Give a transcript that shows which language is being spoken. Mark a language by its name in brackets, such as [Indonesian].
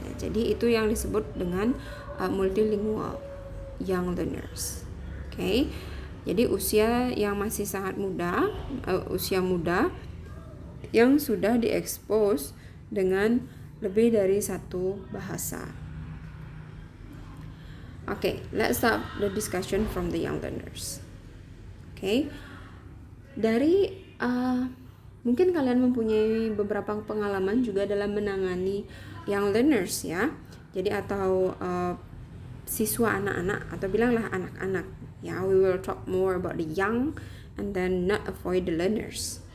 [Indonesian] Jadi itu yang disebut dengan multilingual young learners. Oke. Jadi usia yang masih sangat muda, usia muda yang sudah diekspos dengan lebih dari satu bahasa. [English] Okay, let's start the discussion from the young learners. [Indonesian] Okay, dari mungkin kalian mempunyai beberapa pengalaman juga dalam menangani young learners, ya. Jadi atau siswa anak-anak atau bilanglah anak-anak. [English] Ya, we will talk more about the young and then not avoid the learners.